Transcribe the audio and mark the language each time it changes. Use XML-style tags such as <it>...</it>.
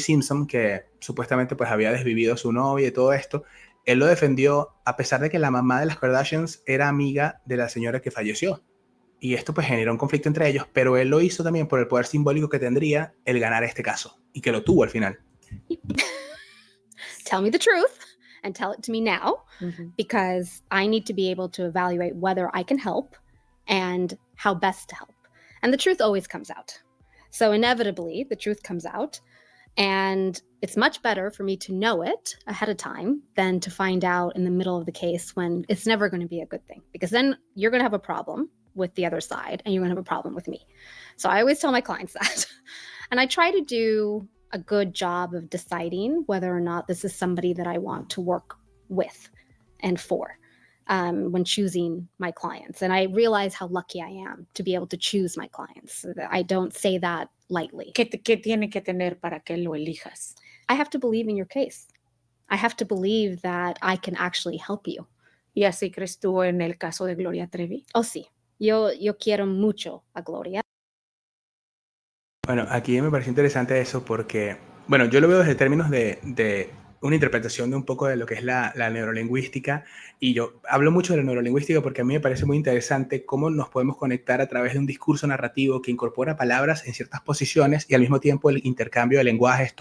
<es>Simpson, que supuestamente pues había desvivido a su novia y todo esto. Él lo defendió a pesar de que la mamá de las Kardashians era amiga de la señora que falleció. Y esto pues generó un conflicto entre ellos, pero él lo hizo también por el poder simbólico que tendría el ganar este caso, y que lo tuvo al final.</es> <en>Tell me the truth and tell it to me now, because I need to be able to evaluate whether I can help and how best to help. And the truth always comes out. So inevitably, the truth comes out. And it's much better for me to know it ahead of time than to find out in the middle of the case when it's never going to be a good thing, because then you're going to have a problem with the other side and you're going to have a problem with me. So I always tell my clients that. And I try to do a good job of deciding whether or not this is somebody that I want to work with and for when choosing my clients. And I realize how lucky I am to be able to choose my clients. I don't say that lightly.</en> <es>¿Qué tiene que tener para que lo elijas?</es> <en>I have to believe in your case. I have to believe that I can actually help you.</en> <es>¿Y así crees tú en el caso de Gloria Trevi? Oh, sí. Yo quiero mucho a Gloria. Bueno, aquí me parece interesante eso porque, bueno, yo lo veo desde términos de una interpretación de un poco de lo que es la neurolingüística, y yo hablo mucho de la neurolingüística porque a mí me parece muy interesante cómo nos podemos conectar a través de un discurso narrativo que incorpora palabras en ciertas posiciones y al mismo tiempo el intercambio de lenguajes.</es>